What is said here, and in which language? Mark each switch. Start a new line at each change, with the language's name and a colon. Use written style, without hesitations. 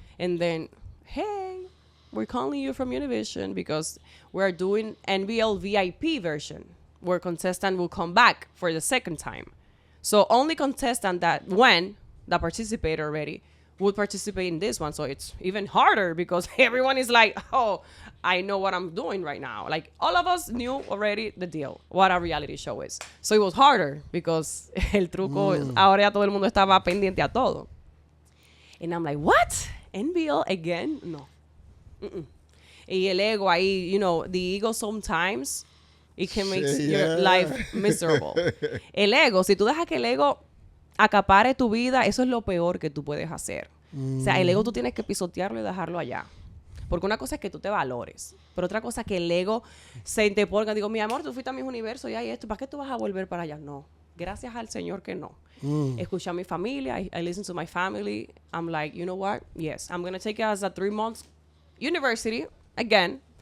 English: And then, hey, we're calling you from Univision because we're doing NBL VIP version where contestant will come back for the second time. So only contestant that participated already would participate in this one. So it's even harder because everyone is like, oh, I know what I'm doing right now. Like all of us knew already the deal, what a reality show is. So it was harder because
Spanish: el truco, ahora ya todo el mundo estaba pendiente a todo.
English: And I'm like, what? NBL again? No.
Spanish: Y el ego ahí,
English: the ego sometimes, it can make your life miserable.
Spanish: El ego, si tú dejas que el ego acapare tu vida, eso es lo peor que tú puedes hacer. O sea, el ego tú tienes que pisotearlo y dejarlo allá. Porque una cosa es que tú te valores, pero otra cosa es que el ego se te ponga, digo, mi amor, tú fuiste a mis universos y hay esto, ¿para qué tú vas a volver para allá? No, gracias al Señor que no. Escuché a mi familia,
English: I listen to my family, I'm like, you know what? Yes, I'm going to take it as a 3 months university again.